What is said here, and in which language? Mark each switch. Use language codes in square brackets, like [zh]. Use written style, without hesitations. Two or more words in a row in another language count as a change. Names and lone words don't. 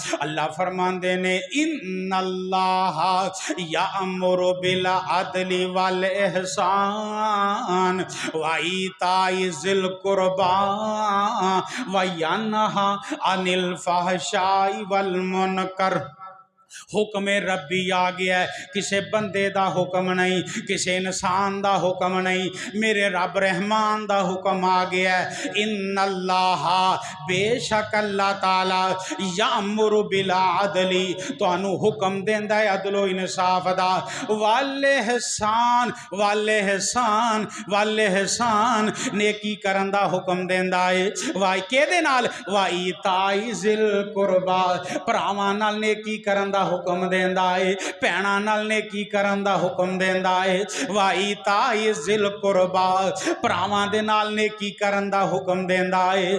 [pa] ਅੱਲਾਹ ਫ਼ਰਮਾਂਦੇ ਨੇ [ar] إن الله يأمر بالعدل والإحسان وإيتاء ذي القربى وينهى عن الفحشاء والمنكر. [pa] ਹੁਕਮ ਰੱਬੀ ਆ ਗਿਆ ਹੈ, ਕਿਸੀ ਬੰਦੇ ਦਾ ਹੁਕਮ ਨਹੀਂ, ਕਿਸੀ ਇਨਸਾਨ ਦਾ ਹੁਕਮ ਨਹੀਂ, ਮੇਰੇ ਰੱਬ ਰਹਿਮਾਨ ਦਾ ਹੁਕਮ ਆ ਗਿਆ ਹੈ। ਇੰਨੱਲਾਹ ਬੇਸ਼ਕ ਅੱਲਾਹ ਤਾਲਾ [ar] يأمر بالعدل [pa] ਤੁਹਾਨੂੰ ਹੁਕਮ ਦੇਂਦਾ ਹੈ ਅਦਲੋ ਇਨਸਾਫ਼ ਦਾ, [ar] والإحسان والإحسان والإحسان [pa] वल इहसान ਨੇਕੀ ਕਰਨ ਦਾ ਹੁਕਮ ਦੇਂਦਾ ਹੈ। ਵਾਈ ਕੇਦੇ ਨਾਲ [ar] وإيتاء ذي القربى [pa] ਭਰਾਵਾਂ ਨਾਲ ਨੇਕੀ ਕਰਨ ਦਾ ਹੁਕਮ ਦੇਂਦਾ ਹੈ, ਭੈਣਾਂ ਨਾਲ ਨੇਕੀ ਕਰਨ ਦਾ ਹੁਕਮ ਦੇਂਦਾ ਹੈ। [ar] وإيتاء ذي القربى [pa] ਭਰਾਵਾਂ ਦੇ ਨਾਲ ਨੇਕੀ ਕਰਨ ਦਾ ਹੁਕਮ ਦੇਂਦਾ ਹੈ।